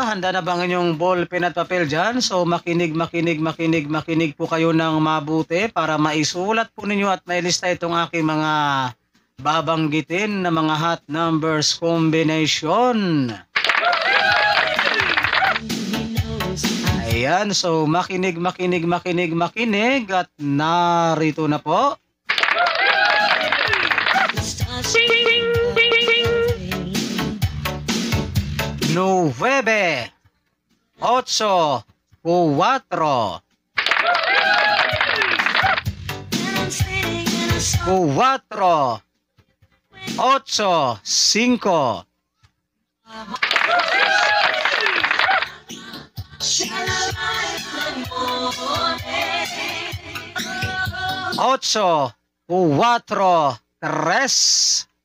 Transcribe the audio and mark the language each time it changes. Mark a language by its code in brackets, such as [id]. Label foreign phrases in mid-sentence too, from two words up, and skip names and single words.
[tl] Handa na ba ang inyong [en] ball pen [tl] at papel dyan? So makinig po kayo ng mabuti para maisulat po ninyo at mailista itong aking mga babanggitin na mga [en] hot numbers combination. [tl] Ayan, so makinig at narito na po. [es] Nueve, ocho, cuatro, ocho, cinco, ocho, cuatro, tres,